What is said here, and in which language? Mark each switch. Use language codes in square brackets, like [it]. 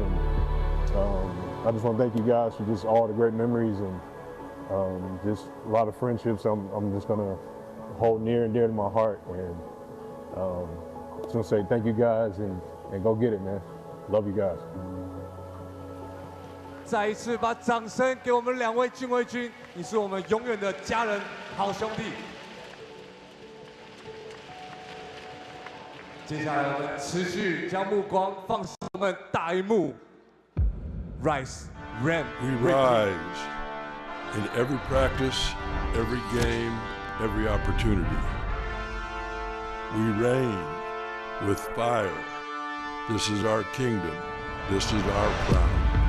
[en] And I just want to thank you guys for just all the great memories and just a lot of friendships I'm just going to hold near and dear to my heart. And just want to say thank you guys and go get it, man. Love you guys. [zh] 再一次把掌声给我们2位禁卫军，你是我们永远的家人、好兄弟。接下来我们持续将目光放上我们大荧幕 ， [en] Rise, Ram. We rise in every practice, every game, every opportunity. We reign with fire. This is our kingdom. This is our crown.